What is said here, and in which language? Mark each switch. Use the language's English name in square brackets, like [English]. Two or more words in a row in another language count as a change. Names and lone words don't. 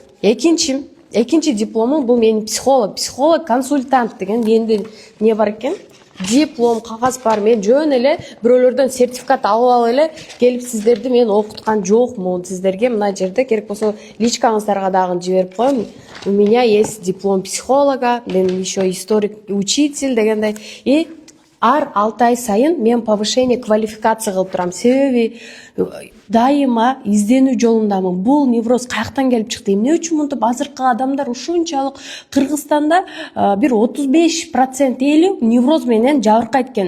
[Kyrgyz] Экинчи дипломум бул менин психолог консультант деген менде эмне бар экен? Диплом, кагаз бар. Мен жөн эле бирөөлөрдөн сертификат алып эле келип сиздерди мен окуткан жокмун. Сиздерге мына жерде керек болсо личкаңыздарга дагы жиберип коем. [Russian] У меня есть диплом психолога, мен еще историк, учитель дегендей. [Kyrgyz] И ар 6 ай сайын мен [Russian] повышение квалификация [Kyrgyz] кылып турам. Себеби дайыма изденүү жолундамын. Бул невроз каяктан келип чыкты? Эмне үчүн мынтип азыркы адамдар ушунчалык? Кыргызстанда бир 35% эли невроз менен жабыркайт экен.